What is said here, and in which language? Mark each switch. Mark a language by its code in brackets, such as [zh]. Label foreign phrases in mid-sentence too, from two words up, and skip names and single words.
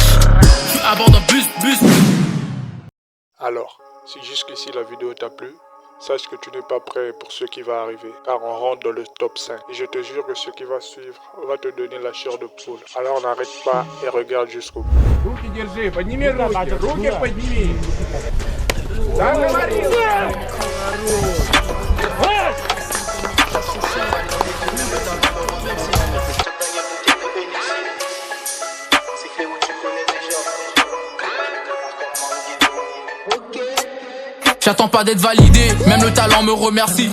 [fr] Tu abordes un bus. Alors, si jusqu'ici la vidéo t'a plu, sache que tu n'es pas prêt pour ce qui va arriver, car on rentre dans le top 5. Et je te jure que ce qui va suivre va te donner la chair de poule. Alors n'arrête pas et regarde jusqu'au bout. [ru] Руки держи, подними руки подними. Договорились. [fr] J'attends pas d'être validé, même le talent me remercie.